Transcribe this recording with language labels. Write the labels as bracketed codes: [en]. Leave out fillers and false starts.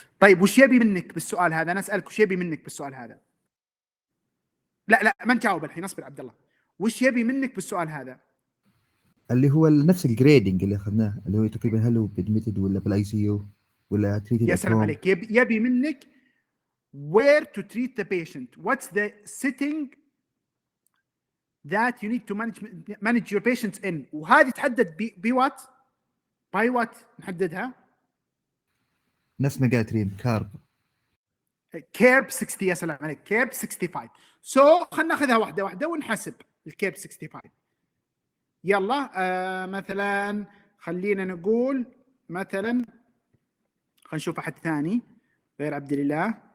[ar] طيب وش يبي منك بالسؤال هذا؟ انا اسالك وش يبي منك بالسؤال هذا؟ لا ما نجاوب الحين. اصبر عبد الله. وش يبي منك بالسؤال هذا؟ اللي هو نفس الجريدنج اللي اخذناه، اللي هو تقريبا هل هو ادميتد ولا بالاي سي يو ولا تريتد. يا سلام عليك. يبي منك [en] where to treat the patient. What's the setting that you need to manage your patients in. [ar] وهذه تحدد بوات باي وات نحددها. نفس ما قالت ريم كيرب 60. يا سلام عليك. كيرب 65. سو خلينا ناخذها واحده ونحسب الكيرب 65. يلا مثلا خلينا نقول مثلا خلينا نشوف احد ثاني غير عبد الله.